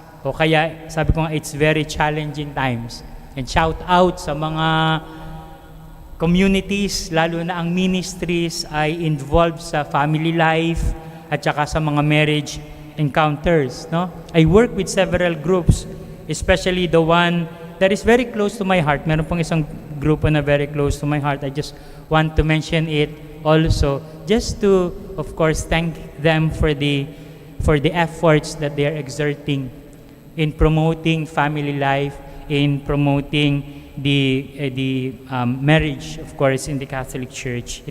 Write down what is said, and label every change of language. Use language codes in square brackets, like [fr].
[tl] O kaya sabi ko nga, [en] it's very challenging times. And shout out [tl] sa mga communities, lalo na ang ministries ay involved sa family life at saka sa mga marriage encounters, no? [en] I work with several groups, especially the one that is very close to my heart. [tl] Meron pong isang grupo na [en] very close to my heart. I just want to mention it also, just to, of course, thank them for the efforts that they are exerting in promoting family life, in promoting the marriage, of course, in the Catholic Church.